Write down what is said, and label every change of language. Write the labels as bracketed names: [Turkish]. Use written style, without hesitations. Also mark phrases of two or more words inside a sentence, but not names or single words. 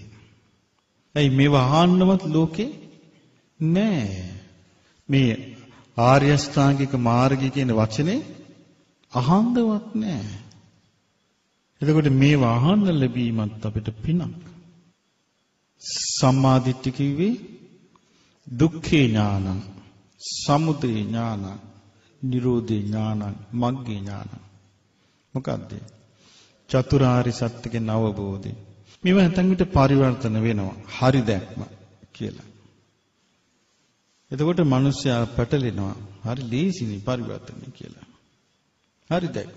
[Sinhala] ඇයි මේවා ආන්නවත් ලෝකේ නෑ. මේ ආර්ය අෂ්ටාංගික මාර්ගය කියන වචනේ අහන්නවත් නෑ. එතකොට මේවා අහන්න ලැබීමත් අපිට පිනක්. සම්මා දිට්ඨිය කිව්වේ [Pali] දුක්ඛේ ඥානං, සමුදය ඥානං, නිරෝධේ ඥානං, මග්ගේ ඥානං. [Sinhala] මොකද්ද? චතුරාර්ය සත්‍යයේ අවබෝධය. මේවා නැතන් විට පරිවර්තන වෙනවා. හරි දැක්ම කියලා. එතකොට මිනිස්සයා පැටලෙනවා. හරි ලේසිනේ පරිවර්තනය කියලා. හරි දැක්ම.